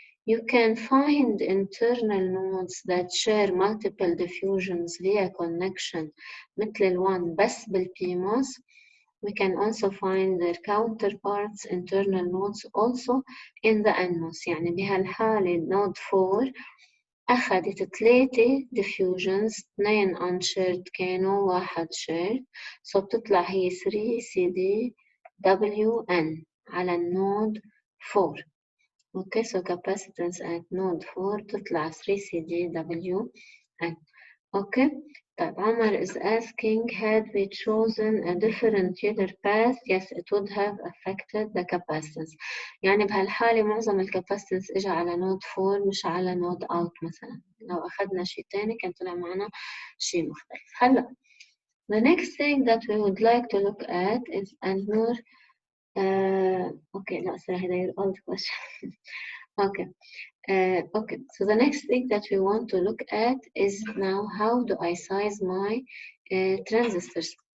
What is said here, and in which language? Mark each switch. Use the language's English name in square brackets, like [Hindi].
[English] You can find internal nodes that share multiple diffusions via connection [Arabic] مثل ال1 بس بالPMOS. [English] We can also find their counterparts internal nodes also in the NMOS. [Arabic] يعني بهالحالة node 4 أخذت 3 diffusions 2 unshared كانوا 1 shared. So بتطلع هي 3 CD WN على النود 4. [English] Okay, so capacitance at node 4 تطلع 3 CdWn. Okay, طيب عمر is asking, had we chosen a different Euler path, yes, it would have affected the capacitance. [Arabic] يعني بهالحالة معظم الكاباسيتنس إجا على نود 4 مش على نود out مثلا. لو أخذنا شيء تاني كان طلع معنا شيء مختلف. [English] هلا the next thing that we would like to look at is Anur. Okay, لا sorry, هذا your old question. Okay. Okay, so the next thing that we want to look at is now how do I size my transistors.